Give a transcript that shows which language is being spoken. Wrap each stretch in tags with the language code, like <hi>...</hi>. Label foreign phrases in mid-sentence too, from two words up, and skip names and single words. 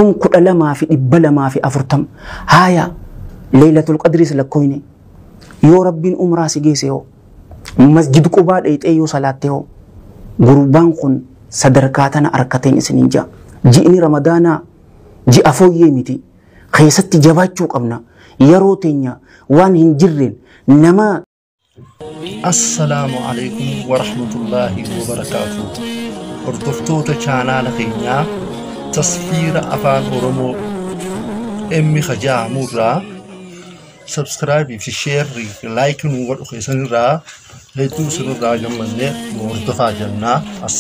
<om>1240 haya Laylatul Qadri lakkoyne yoo rabbiin umraa si geesse yoo masjid Qubaa dheeyxee yoo salaatte yoo gurbaan kun sadarkaa tana arkateen isiniin jaa ji'ni ramadaanaa ji'a fooyyee miti keessatti jabaachuu qabna yeroo teenya waan hin jirreen nama</om> <ar>السلام عليكم ورحمة الله وبركاته</ar> <om>hordoftoota chaanaala keenyaa tasfiira afaan oromoo emmi khajaamurraa subscribe fi</om> <en>share like</en> <om>nu godhu keessanirraa hedduu sinirraa gammannee nu hordofaa jennaa.</om>